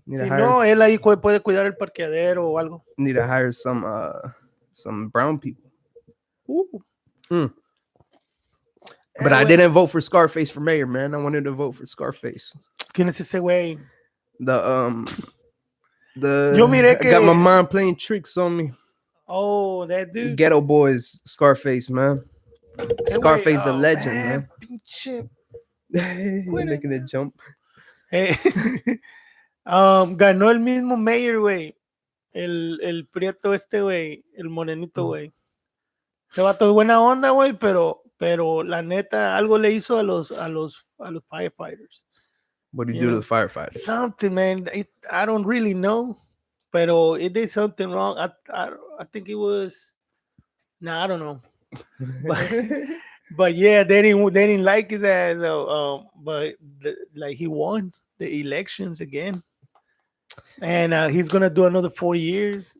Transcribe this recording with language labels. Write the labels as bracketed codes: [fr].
[es] Si no, él ahí puede cuidar el parqueadero o algo. [en] Need to hire some brown people. But I didn't vote for Scarface for mayor, man. I wanted to vote for Scarface. [es] ¿Quién es ese güey? Yo miré que [en] got my mind playing tricks on me. Oh, that dude. Ghetto Boys, Scarface, man. Scarface, the legend, man. [es] Pinche. [en] Making it jump. [es] Ganó el mismo mayor, güey. El prieto este, güey. El morenito, güey. Se va todo buena onda, güey, pero la neta, algo le hizo a los firefighters. [en] What did he do to the firefighters? Something, man. I don't really know, pero it did something wrong. I think it was. Nah, I don't know. But yeah, they didn't like his ass. But like he won the elections again, and he's gonna do another 4 years.